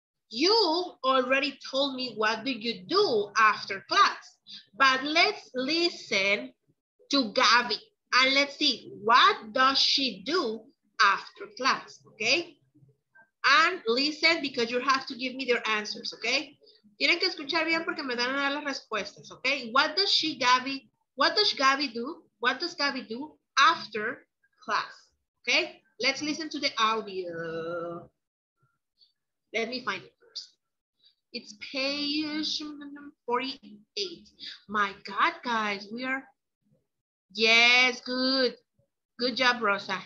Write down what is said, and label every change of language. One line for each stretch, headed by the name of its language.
English: You already told me what do you do after class, but let's listen to Gabby and let's see what does she do after class, okay? And listen because you have to give me their answers, okay?
Spanish: Tienen que escuchar bien porque me dan a dar las respuestas, okay?
English: What does Gabby do? What does Gabby do after class? Okay? Let's listen to the audio. Let me find it first. It's page 48. My God, guys, we are... Yes, good. Good job, Rosa.